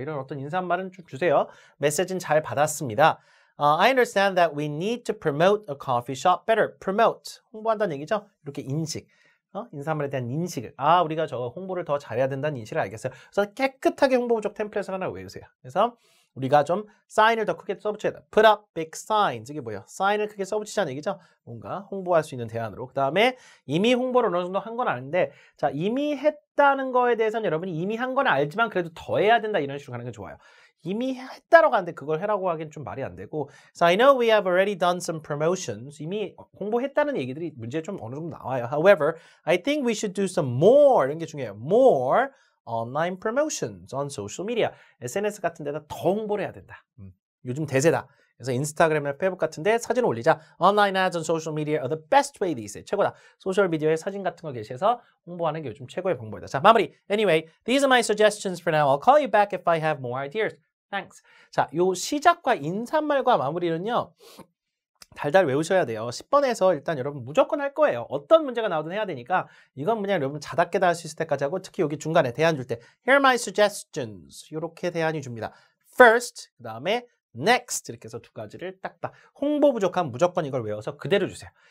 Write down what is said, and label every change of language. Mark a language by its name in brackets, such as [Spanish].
[Korean] 이런 어떤 인사말은 쭉 주세요. 메시지는 잘 받았습니다. [English] I understand that we need to promote a coffee shop better. [Korean] Promote. 홍보한다는 얘기죠. 이렇게 인식. 인사말에 대한 인식을 우리가 저 홍보를 더 잘해야 된다는 인식을 알겠어요. 그래서 깨끗하게 홍보 부족 템플릿을 하나 외우세요. 그래서 우리가 좀 사인을 더 크게 써붙여야 돼. Put up big signs. 이게 뭐예요? 사인을 크게 써붙이자는 얘기죠. 뭔가 홍보할 수 있는 대안으로. 그 다음에 이미 홍보를 어느 정도 한 건 아는데 자 이미 했다는 거에 대해서는 여러분이 이미 한 건 알지만 그래도 더 해야 된다 이런 식으로 가는 게 좋아요. 이미 했다라고 하는데 그걸 해라고 하기엔 좀 말이 안 되고 [English] So I know we have already done some promotions. [Korean] 이미 홍보했다는 얘기들이 문제에 좀 어느 정도 나와요. [English] However, I think we should do some more. [Korean] 이런 게 중요해요. [English] More online promotions on social media. [Korean] SNS 같은 데다 더 홍보를 해야 된다. 요즘 대세다. 그래서 인스타그램이나 페이북 같은 데 사진을 올리자. [English] Online ads on social media are the best way these days. [Korean] 최고다. 소셜미디어에 사진 같은 걸 게시해서 홍보하는 게 요즘 최고의 방법이다. 자, 마무리. [English] Anyway, these are my suggestions for now. I'll call you back if I have more ideas. Thanks. [Korean] 자, 요 시작과 인사말과 마무리는요. 달달 외우셔야 돼요. 10번에서 일단 여러분 무조건 할 거예요. 어떤 문제가 나오든 해야 되니까 이건 그냥 여러분 자답게 할 수 있을 때까지 하고 특히 여기 중간에 대안 줄 때 [English] Here are my suggestions. [Korean] 이렇게 대안이 줍니다. First, 그 다음에 next 이렇게 해서 두 가지를 딱딱 홍보 부족하면 무조건 이걸 외워서 그대로 주세요.